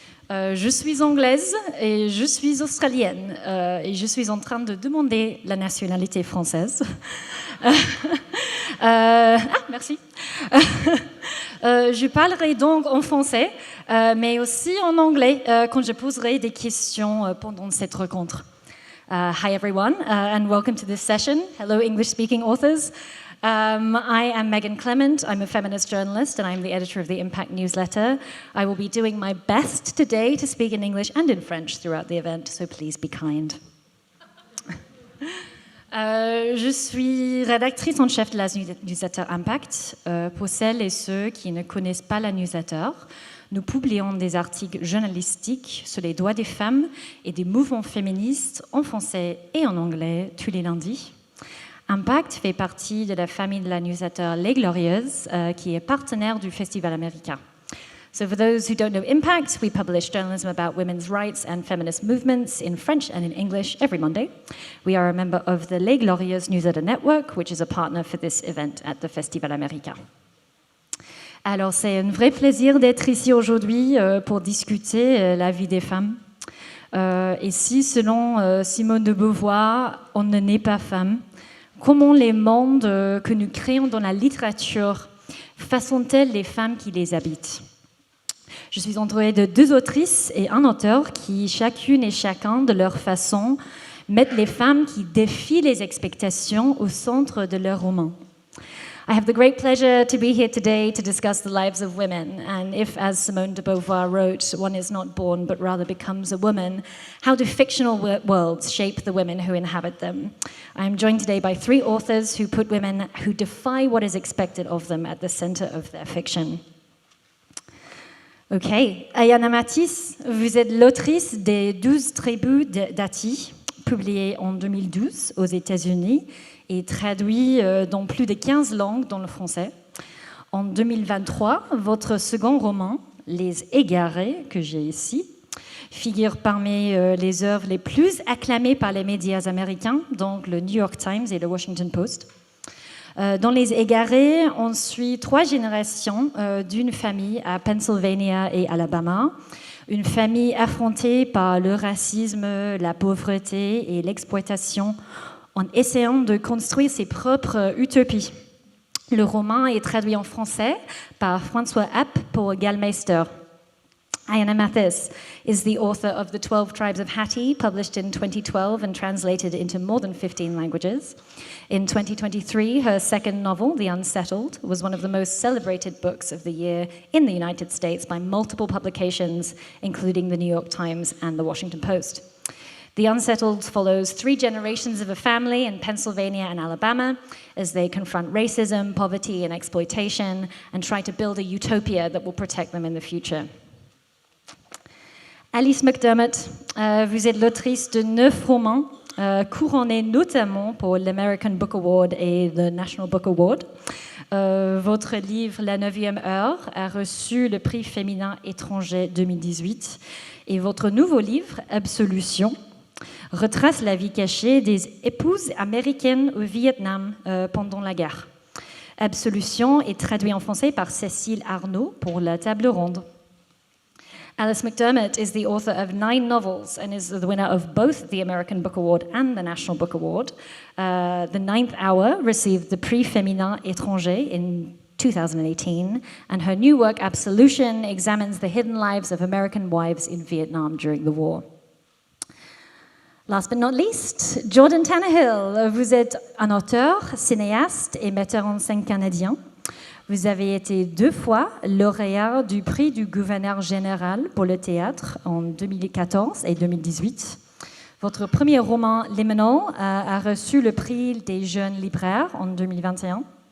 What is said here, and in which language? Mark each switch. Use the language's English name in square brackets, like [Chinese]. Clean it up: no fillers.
[French] Je suis anglaise et je suis australienne et je suis en train de demander la nationalité française. Merci. Je parlerai donc en français, mais aussi en anglais quand je poserai des questions pendant cette rencontre. [English] Hi everyone, and welcome to this session. Hello English-speaking authors. I am Megan Clement. I'm a feminist journalist and I'm the editor of the Impact newsletter. I will be doing my best today to speak in English and in French throughout the event, so please be kind. [French] Je suis rédactrice en chef de la newsletter Impact. Pour celles et ceux qui ne connaissent pas la newsletter, nous publions des articles journalistiques sur les droits des femmes et des mouvements féministes en français et en anglais tous les lundis. Impact fait partie de la famille de la newsletter Les Glorieuses, qui est partenaire du Festival America. [English] So for those who don't know Impact, we publish journalism about women's rights and feminist movements in French and in English every Monday. We are a member of the Les Glorieuses newsletter network, which is a partner for this event at the Festival America. [French] Alors, c'est un vrai plaisir d'être ici aujourd'hui pour discuter la vie des femmes. Et si, selon Simone de Beauvoir, on ne naît pas femme, comment les mondes que nous créons dans la littérature façonnent-elles les femmes qui les habitent ? Je suis entourée de 2 autrices et un auteur qui, chacune et chacun de leur façon, mettent les femmes qui défient les expectations au centre de leur roman. [English] I have the great pleasure to be here today to discuss the lives of women, and if, as Simone de Beauvoir wrote, one is not born but rather becomes a woman, how do fictional worlds shape the women who inhabit them? I am joined today by 3 authors who put women who defy what is expected of them at the center of their fiction. [French] Ok, Ayana Matisse, vous êtes l'autrice des 12 tribus d'Ati, publié en 2012 aux États-Unis et traduit dans plus de 15 langues dans le français. En 2023, votre second roman, Les Égarés, que j'ai ici, figure parmi les œuvres les plus acclamées par les médias américains, donc le New York Times et le Washington Post. Dans Les Égarés, on suit 3 générations d'une famille à Pennsylvania et Alabama, une famille affrontée par le racisme, la pauvreté et l'exploitation en essayant de construire ses propres utopies. Le roman est traduit en français par François App pour Gallmeister. [English] Ayana Matisse is the author of The 12 Tribes of Hattie, published in 2012 and translated into more than 15 languages. In 2023, her second novel, The Unsettled, was one of the most celebrated books of the year in the United States by multiple publications, including the New York Times and the Washington Post. The Unsettled follows 3 generations of a family in Pennsylvania and Alabama as they confront racism, poverty, and exploitation and try to build a utopia that will protect them in the future. [French] Alice McDermott, vous êtes l'autrice de 9 romans, couronnés notamment pour l'American Book Award et le National Book Award. Votre livre La 9e heure a reçu le prix féminin étranger 2018 et votre nouveau livre, Absolution, retrace la vie cachée des épouses américaines au Vietnam pendant la guerre. Absolution est traduit en français par Cécile Arnaud pour La Table Ronde. [English] Alice McDermott is the author of 9 novels and is the winner of both the American Book Award and the National Book Award. The 9th Hour received the Prix Féminin Étranger in 2018, and her new work, Absolution, examines the hidden lives of American wives in Vietnam during the war. Last but not least, Jordan Tannehill. [French] Vous êtes un auteur, cinéaste et metteur en scène canadien. Vous avez été 2 fois lauréat du prix du gouverneur général pour le théâtre en 2014 et 2018. Votre premier roman, Liminal, a reçu le prix des jeunes libraires en 2021.